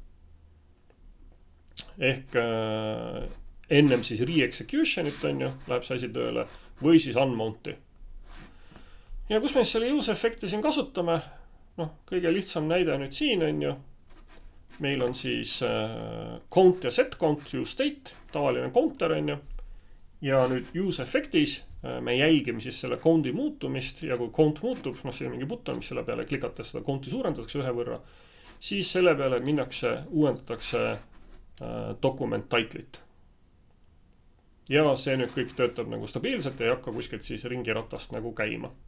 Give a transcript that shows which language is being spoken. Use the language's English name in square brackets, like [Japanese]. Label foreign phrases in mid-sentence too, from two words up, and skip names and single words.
[Estonian] Ehk ennem siis re-execution'it läheb see asi tööle või siis unmount'i. Ja kus me selle use efekti siin kasutame? Kõige lihtsam näide nüüd siin meil on siis count ja [English] set count, use state, [Estonian] tavaline counter ja nüüd use efektis me jälgime siis selle count'i muutumist ja kui count muutub, see on mingi button, mis selle peale klikates seda count'i suurendatakse ühe võrra, siis selle peale uuendatakse [English] document title'it. [Estonian] Ja see nüüd kõik töötab nagu stabiilselt ja ei hakka kuskilt siis ringiratast nagu käima.